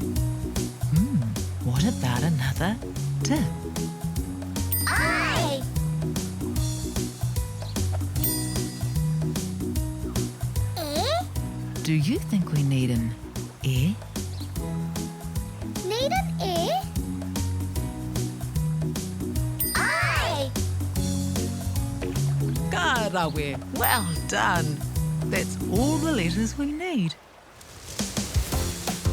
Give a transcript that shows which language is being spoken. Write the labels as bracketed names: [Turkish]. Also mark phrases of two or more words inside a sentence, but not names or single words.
[English] What about another T? I. E. Do you think we need an E? Need an E? I. Karawe, well done. That's all the letters we need.